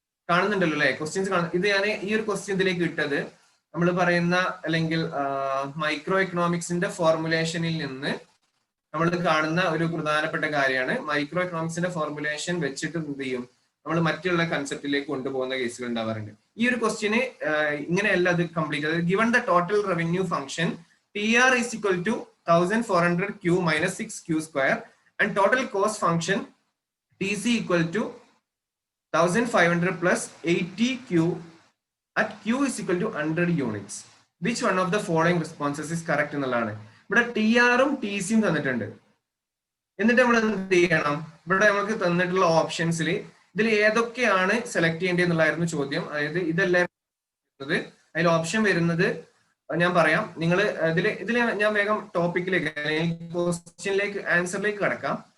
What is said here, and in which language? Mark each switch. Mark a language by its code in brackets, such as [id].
[ml] കാണുന്നുണ്ടല്ലോ അല്ലെ ക്വസ്റ്റ്യൻസ് കാണുന്നു. ഇത് ഞാൻ ഈ ഒരു ക്വസ്റ്റ്യൻ ഇതിലേക്ക് ഇട്ടത് നമ്മൾ പറയുന്ന അല്ലെങ്കിൽ മൈക്രോ എക്കണോമിക്സിന്റെ ഫോർമുലേഷനിൽ നിന്ന് നമ്മൾ കാണുന്ന ഒരു പ്രധാനപ്പെട്ട കാര്യമാണ്. മൈക്രോ എക്കണോമിക്സിന്റെ ഫോർമുലേഷൻ വെച്ചിട്ട് എന്ത് ചെയ്യും, നമ്മൾ മറ്റുള്ള കൺസെപ്റ്റിലേക്ക് കൊണ്ടുപോകുന്ന കേസുകൾ ഉണ്ടാവാറുണ്ട്. ഈ ഒരു ക്വസ്റ്റ്യന് ഇങ്ങനെയല്ല അത് കംപ്ലീറ്റ്. [en] അതായത് given the total revenue function TR is equal to 1400Q minus 6Q square and total cost function TC equal to 1500 plus 80Q at Q is equal to 100 units. Which one of the following responses is correct എന്നുള്ളതാണ്. [ml] ഇവിടെ TR-ഉം TC-യും തന്നിട്ടുണ്ട്. എന്നിട്ട് നമ്മൾ എന്ത് ചെയ്യണം, ഇവിടെ നമുക്ക് തന്നിട്ടുള്ള ഓപ്ഷൻസിൽ ഇതിൽ ഏതൊക്കെയാണ് സെലക്ട് ചെയ്യേണ്ടത് എന്നുള്ളതായിരുന്നു ചോദ്യം. അതായത് ഇതെല്ലാം അതിൽ ഓപ്ഷൻ വരുന്നത് ഞാൻ പറയാം. നിങ്ങൾ ഇതിൽ ഞാൻ വേഗം ടോപ്പിക്കിലേക്ക് ക്വസ്റ്റ്യനിലേക്ക് ആൻസറിലേക്ക് കടക്കാം.